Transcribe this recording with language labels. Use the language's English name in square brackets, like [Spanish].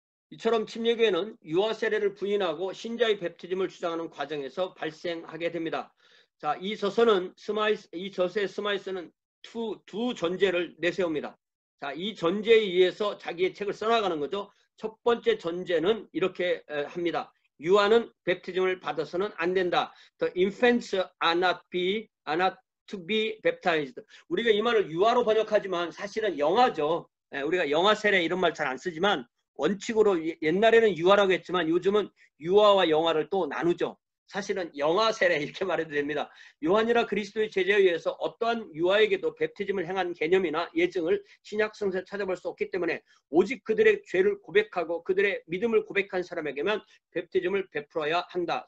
[Korean] 이처럼 침례교회는 유아 세례를 부인하고 신자의 베프티즘을 주장하는 과정에서 발생하게 됩니다. 자, 이 저서의 스마이스는 두 전제를 내세웁니다. 자, 이 전제에 의해서 자기의 책을 써나가는 거죠. 첫 번째 전제는 이렇게 합니다. 유아는 베프티즘을 받아서는 안 된다. [English] The infants are not to be baptized. [Korean] 우리가 이 말을 유아로 번역하지만 사실은 영아죠. 우리가 영아 세례 이런 말 잘 안 쓰지만 원칙으로 옛날에는 유아라고 했지만 요즘은 유아와 영아를 또 나누죠. 사실은 영아 세례 이렇게 말해도 됩니다. 요한이라 그리스도의 제자에 의해서 어떠한 유아에게도 뵙티즘을 행한 개념이나 예증을 신약 성서에 찾아볼 수 없기 때문에 오직 그들의 죄를 고백하고 그들의 믿음을 고백한 사람에게만 뵙티즘을 베풀어야 한다.